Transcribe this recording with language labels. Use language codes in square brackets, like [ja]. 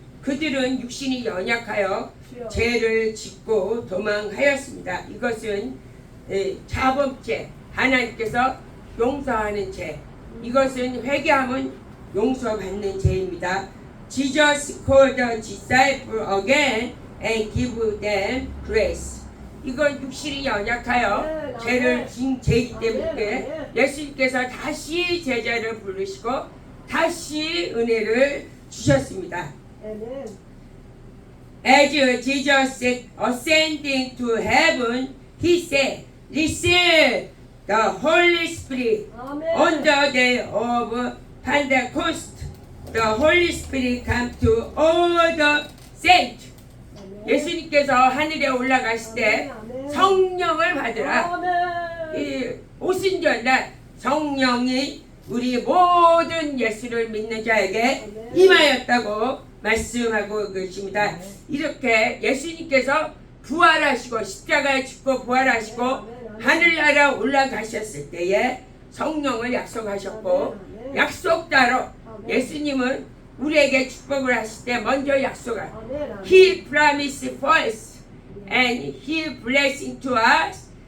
[ko] 그들은 육신이 연약하여 죄를 짓고 도망하였습니다. 이것은 자범죄, 하나님께서 용서하는 죄. 이것은 회개하면 용서받는 죄입니다. [en] Jesus called the disciples again and give them grace. [ko] 이건 육신이 연약하여 죄를 진 죄이기 때문에 예수님께서 다시 제자를 부르시고 다시 은혜를 주셨습니다. [en] As Jesus ascending to heaven, he said, "Receive the Holy Spirit [ko] 아멘. [en] on the day of Pentecost. The Holy Spirit came to all the saints. [ko] 예수님께서 하늘에 올라가실 때 성령을 받으라. 아멘. 이 오순절날 성령이 우리 모든 예수를 믿는 자에게 임하였다고 말씀하고 계십니다. 이렇게 예수님께서 부활하시고 십자가에 죽고 부활하시고 하늘나라 올라가셨을 때에 성령을 약속하셨고 약속 따로 예수님은 우리에게 축복을 하실 때 먼저 약속한 [en] He promised first and He blessing to us.